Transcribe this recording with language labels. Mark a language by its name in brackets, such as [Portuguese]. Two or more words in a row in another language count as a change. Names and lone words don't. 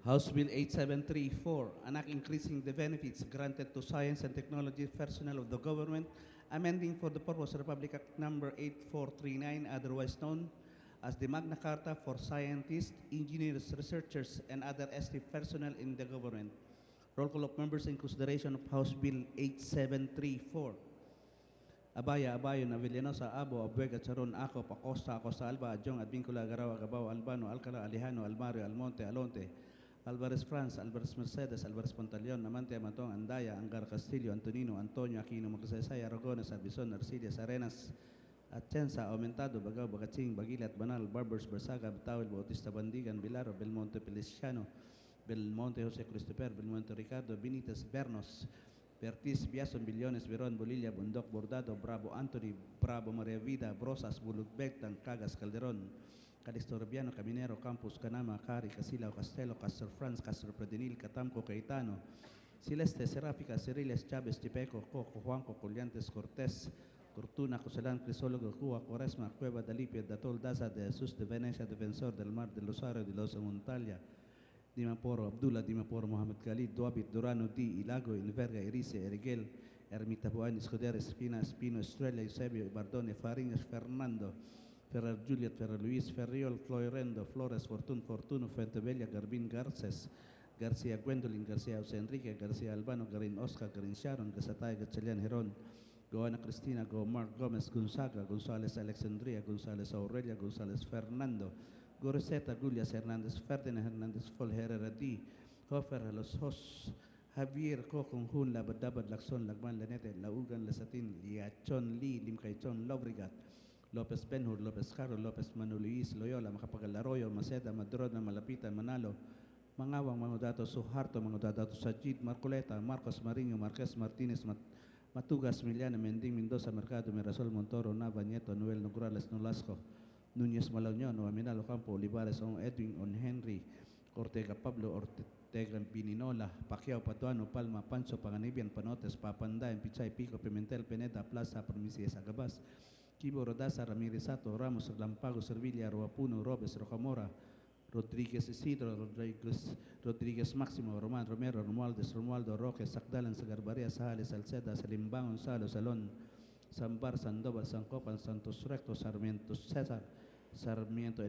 [English] House Bill 8734, an act increasing the benefits granted to science and technology personnel of the government, amending for the purpose Republic Act Number 8439, otherwise known as the Magna Carta for scientists, engineers, researchers, and other ST personnel in the government. Roll call of members in consideration of House Bill 8734. Abaya, Abayon, Avellanosa, Abo, Abuega, Charon, Ako, Acosta, Acosta, Alba, Adjong, Advincula, Garao, Agabao, Albano, Alcala, Alejano, Almario, Almonte, Alonte, Alvarez France, Alvarez Mercedes, Alvarez Pantaleon, Amante, Amatong, Andaya, Angar Castillo, Antonino, Antonio, Aquino, Magsaysay, Aragones, Albizon, Arcilias, Arenas, Atienza, Aumentado, Bagao, Bagatsing, Bagilat, Banal, Barbers, Bersaga, Bataul, Bautista Bandigan, Bilaro, Belmonte, Feliciano, Belmonte, Jose Christopher, Belmonte, Ricardo, Benitez, Bernos, Bertis, Biason, Billones, Veron, Bolilla, Bundok, Bordado, Bravo, Anthony, Bravo, Maria Vida, Brosas, Bulugbectan, Cagas, Calderon, Calixto Rubiano, Caminero, Campus, Canama, Cari, Casilao, Castelo, Castro Franz, Castro Predinil, Catamco, Caetano, Celeste, Seráfica, Ceriles, Chávez, Tipeco, Coco, Juanco, Colliantes, Cortés, Cortuna, Coselán, Crisólogo, Cuba, Cuaresma, Cueva, Dalipia, Datol, Daza, de Jesús de Venecia, Defensor del Mar, de Rosario, de Los Montalia, Dimaporo, Abdullah, Dimaporo, Mohamed Khalid, Duabit, Durano, Di, Ilago, Inverga, Erice, Eriguel, Ermita Buan, Escuder, Espina, Espino, Estrella, Eusebio, Bardone, Fariñas, Fernando, Ferrer Juliet, Ferrer Luis, Ferriol, Floirendo, Flores, Fortuno, Fuentebella, Garbín, Garces, García Gwendolyn, García José Enrique, García Albano, Garin Oscar, Garin Sharon, Gasatay, Gatchalian Heron, Goana Cristina, Go Mark Gomez, Gonzaga, González Alexandria, González Aurelia, González Fernando, Goreseta, Gulias Hernández, Ferdinand Hernández, Fol Herrera D, Hofer, Los Hos, Javier, Kokong Hun, Labadabad, Lacson, Lagman, Lanete, Laugan, Lesatin, Liachon, Lee, Limcaichon, Lobrigat, Lopez Benhur, Lopez Caro, Lopez Manu Luis, Loyola, Macapagal Arroyo, Maceda, Madrona, Malapita, Manalo, Mangawang, Mangudato, Suharto, Mangudato, Sajid, Marcoleta, Marcos Mariño, Marquez Martínez, Matugas, Miliana, Mending, Mendoza, Mercado, Mirasol, Montoro, Nava, Nieto, Noel, Nograles, Nolasco, Núñez Malaunion, Aminalo Campo, Olivares, On Edwin, On Henry, Ortega Pablo, Ortega Pininola, Pacquiao, Patuano, Palma, Pancho, Paganibian, Panotes, Papanday, Pichay, Pico, Pimentel, Peneta, Plaza, Promisias, Agabas, Kibo, Rodaza, Ramírez Sato, Ramos, Lampago, Servilia, Roapuno, Robes, Rojamora, Rodríguez Isidro, Rodríguez Máximo, Román Romero, Romualdo Roque, Sacdalan, Sagarbaria, Sahales, Salceda, Salimbán, Gonzalo, Salón, Sambar, Sandoval, Sancopan, Santos Recto, Sarmiento César, Sarmiento